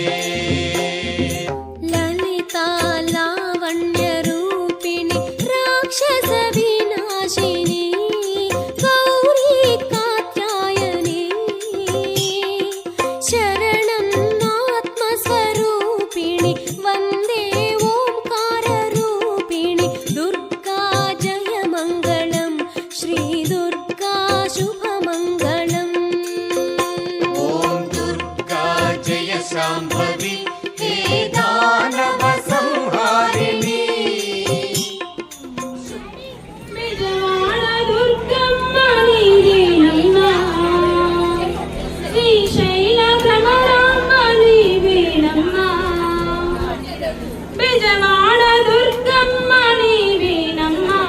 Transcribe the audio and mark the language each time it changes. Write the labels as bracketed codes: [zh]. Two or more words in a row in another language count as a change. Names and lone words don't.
[sa] ललिता लावण्यरूपिणि राक्षसविनाशिनि गौरी कात्यायनि शरणं आत्मस्वरूपिणि वन्दे ओंकाररूपिणि दुर्गा जय मङ्गलं श्री दुर्गा शुभमङ्गलम् ॐ दुर्गा जय शाम्भवी हे दानव संहारिणि [te] విజయవాడ దుర్గమ్మ నీవేనమ్మ శ్రీశైల భ్రమరాంబ నీవేనమ్మ విజయవాడ దుర్గమ్మ నీవేనమ్మ